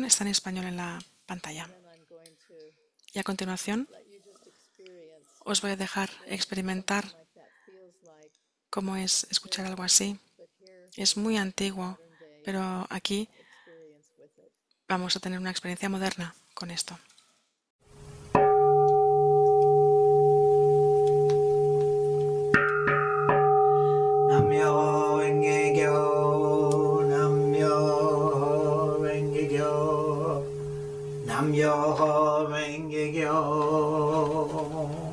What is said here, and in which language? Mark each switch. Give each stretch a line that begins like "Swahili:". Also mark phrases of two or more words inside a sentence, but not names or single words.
Spanish: Está en español en la pantalla. Y a continuación os voy a dejar experimentar cómo es escuchar algo así. Es muy antiguo, pero aquí vamos a tener una experiencia moderna con esto.
Japanese: 南無妙法蓮華経、南無妙法蓮華経、南無妙法蓮華経.